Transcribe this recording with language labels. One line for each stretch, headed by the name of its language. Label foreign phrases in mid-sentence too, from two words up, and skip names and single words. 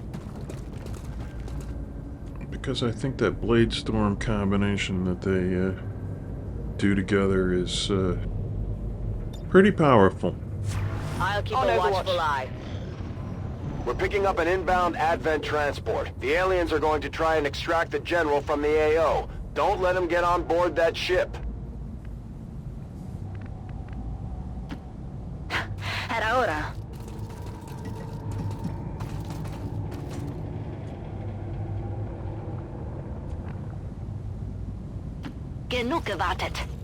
English: Because I think that Blade Storm combination that they do together is pretty powerful. I'll keep a watchful eye. We're picking up an inbound Advent transport. The aliens are going to try and extract the General from the AO. Don't let them get on board that ship.
Spanish: Era hora.
German: Genug gewartet.